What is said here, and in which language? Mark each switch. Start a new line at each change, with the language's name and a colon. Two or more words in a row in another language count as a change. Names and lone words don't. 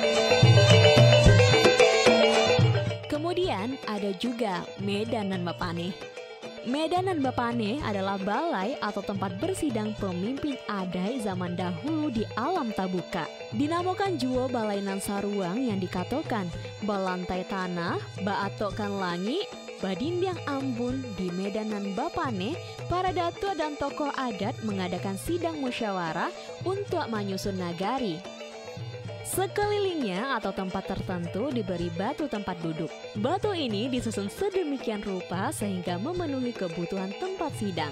Indonesian: Kemudian ada juga Medanan Bapane. Medanan Bapane adalah balai atau tempat bersidang pemimpin adai zaman dahulu di alam tabuka. Dinamakan juga balainan saruang yang dikatakan
Minangkabau: balantai tanah, baatokan langit, badindiang ambun.
Indonesian: Di Medanan Bapane, para datua dan tokoh adat mengadakan sidang musyawarah untuk menyusun nagari. Sekelilingnya atau tempat tertentu diberi batu tempat duduk. Batu ini disusun sedemikian rupa sehingga memenuhi kebutuhan tempat sidang.